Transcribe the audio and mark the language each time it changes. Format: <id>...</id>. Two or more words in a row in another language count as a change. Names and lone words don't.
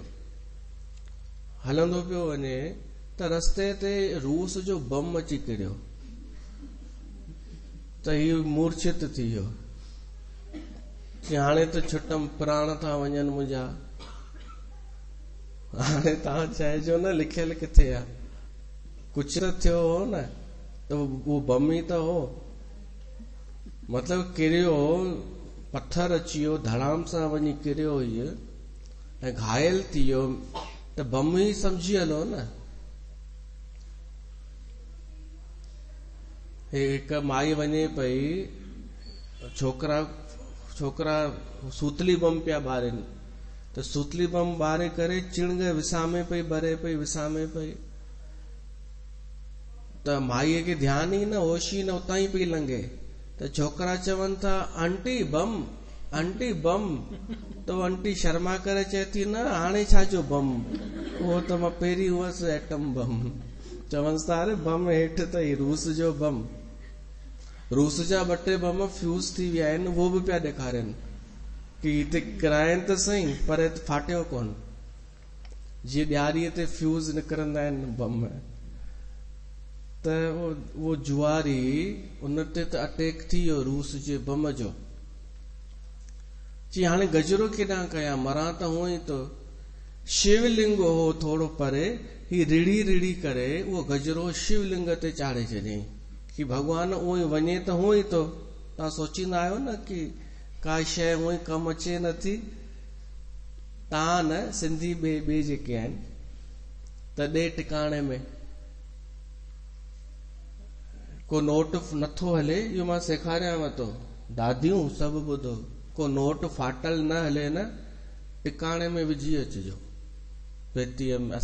<sd>हलंदो पियो वञे त रस्ते ते रूस जो बम अची किरियो त हीउ मूर्छित थी वियो कि हाणे त छुटम, प्राण था वञनि मुंहिंजा, हाणे तव्हां चइजो न लिखियल किथे आहे। कुझु त थियो हो न, त उहो बम ई त हो, मतलब किरियो, पत्थर अची वियो, धड़ाम सां वञी किरियो हुई ऐं घायल थी वियो, त बम ई समझी हलो न। हिकु माई वञे पई, छोकरा सूतली बम पिया ॿारनि, त सूतली बम ॿारे करे चिणग विसामे पई, भरे पई, विसामे पई। त माईअ खे ध्यानु ई न, होश ई न, उतां ई पई लंघे। त छोकरा चवनि था</sd> <en>aunty bomb, aunty bomb.</en> <sd>तो आंटी शर्मा करे चए थी न हाणे छाजो बम, उहो त मां पहिरीं हुअसि एटम बम। चवनि था अरे बम हेठि अथई, रूस जो बम। रूस जा 2-3 बम फ्यूज़ थी विया आहिनि, उहो बि पिया ॾेखारनि कि हिते किराइनि त सही पर फाटियो कोन, जीअं ॾियारीअ ते फ्यूज़ निकिरंदा आहिनि बम। त उहो जुआरी उन ते त अटैक थी वियो रूस जे बम जो। जी हाणे गजरो केॾां कयां, मरां त हुअं ई तो। शिवलिंग हो थोरो परे, ही रिड़ी रिड़ी करे उहो गजरो शिवलिंग ते चाढ़े छॾियईं कि भगवान उहो ई वञे त हुअं ई तो। तव्हां सोचींदा आहियो न कि का शइ हुअं ई कमु अचे नथी। तव्हां न, सिंधी ॿिए जेके आहिनि त ॾे टिकाणे में को नोट नथो हले, इहो मां सेखारियांव थो, दादियूं सभु ॿुधो, को नोट फाटल न हले न, टिकाणे में विझी अचिजो, पेटीअ में।</sd>